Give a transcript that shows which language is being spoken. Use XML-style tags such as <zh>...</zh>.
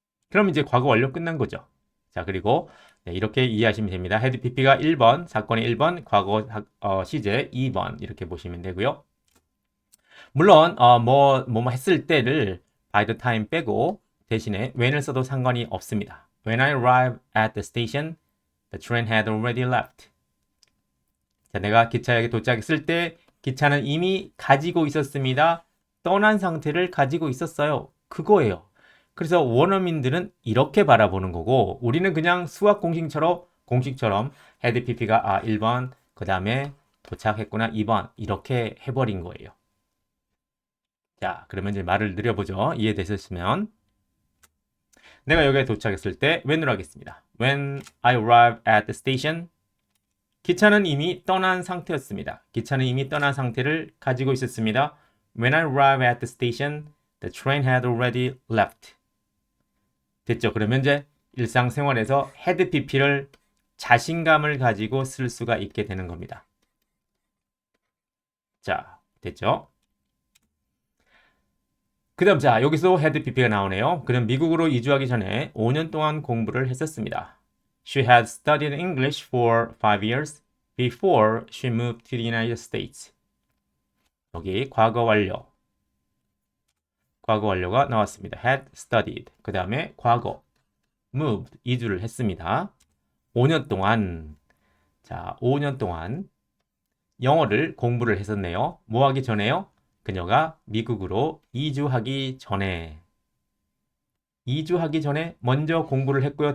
<ko>그럼 이제 과거 완료 끝난 거죠. 자, 그리고 네, 이렇게 이해하시면 됩니다. had pp가 1번, 사건이 1번, 과거 시제 2번 이렇게 보시면 되고요. 물론 뭐 했을 때를 by the time 빼고 대신에 when을 써도 상관이 없습니다.</ko> <en>When I arrived at the station, the train had already left.</en> <ko>자, 내가 기차역에 도착했을 때 기차는 이미 가지고 있었습니다. 떠난 상태를 가지고 있었어요. 그거예요. 그래서 원어민들은 이렇게 바라보는 거고 우리는 그냥 수학 공식처럼 had pp가 1번 그 다음에 도착했구나 2번 이렇게 해버린 거예요. 자, 그러면 이제 말을 늘려보죠. 이해되셨으면 내가 여기에 도착했을 때 when으로 하겠습니다.</ko> <en>When I arrived at the station.</en> <ko>기차는 이미 떠난 상태였습니다. 기차는 이미 떠난 상태를 가지고 있었습니다.</ko> <en>When I arrived at the station, the train had already left.</en> <ko>됐죠? 그러면 이제 일상생활에서 had pp를 자신감을 가지고 쓸 수가 있게 되는 겁니다. 자, 됐죠? 그 다음 자 여기서 had pp가 나오네요. 그는 미국으로 이주하기 전에 5년 동안 공부를 했었습니다.</ko> <en>She had studied English for 5 years before she moved to the United States.</en> <ko>여기 과거 완료. 과거 완료가 나왔습니다.</ko> <en>had studied.</en> <ko>그 다음에 과거 moved. 이주를 했습니다. 5년 동안. 자, 5년 동안 영어를 공부를 했었네요. 뭐 하기 전에요? 그녀가 미국으로 이주하기 전에 먼저 공부를 했고요.</ko>